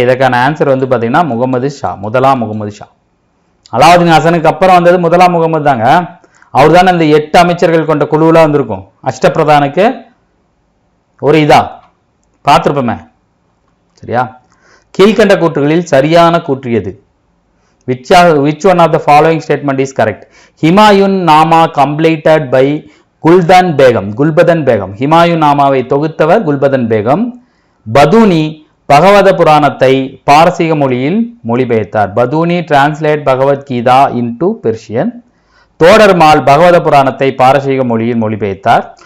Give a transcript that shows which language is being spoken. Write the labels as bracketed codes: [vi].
[ta] இதற்கான ஆன்சர் வந்து பார்த்தீங்கன்னா முகமது ஷா, முதலாம் முகமது ஷா. அலாவுதீன் ஹசனுக்கு அப்புறம் வந்தது முதலாம் முகமது தாங்க. அவர் தானே இந்த 8 அமைச்சர்கள் கொண்ட குழுவில் வந்திருக்கும். அஷ்டபிரதானுக்கு ஒரு இதா பார்த்துருப்போமே. சரியா? கீழ்கண்ட கூற்றுகளில் சரியான கூற்று எது? [en] Which one of the following statement is correct? Humayun Nama completed by Gulbadan Begum. [ta] Humayun நாமாவை தொகுத்தவர் குல்பதன் பேகம். பதூனி பகவத புராணத்தை பாரசீக மொழியில் மொழிபெயர்த்தார். பதூனி [en] Translate Bhagavad Gita into Persian. [ta] Todarmal பகவத புராணத்தை பாரசீக மொழியில் மொழிபெயர்த்தார்.